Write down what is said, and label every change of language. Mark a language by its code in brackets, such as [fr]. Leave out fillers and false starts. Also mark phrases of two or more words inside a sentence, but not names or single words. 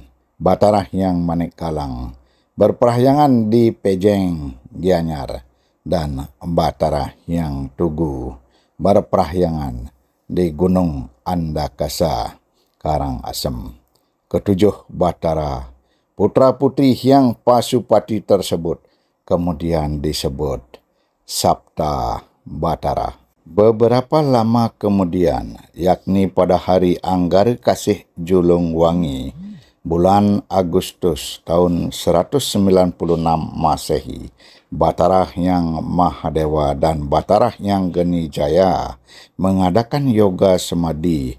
[id] Batara Hyang Manik Galang berprahyangan di Pejeng, Gianyar, dan Batara Hyang Tugu berprahyangan di Gunung Andakasa, Karangasem. Ketujuh Batara putra-putri Hyang Pasupati tersebut kemudian disebut Sapta Batara. Beberapa lama kemudian, yakni pada hari Anggara Kasih Julung Wangi, bulan Agustus tahun 196 Masehi, Batara Hyang Mahadewa dan Batara Hyang Geni Jaya mengadakan yoga semadi.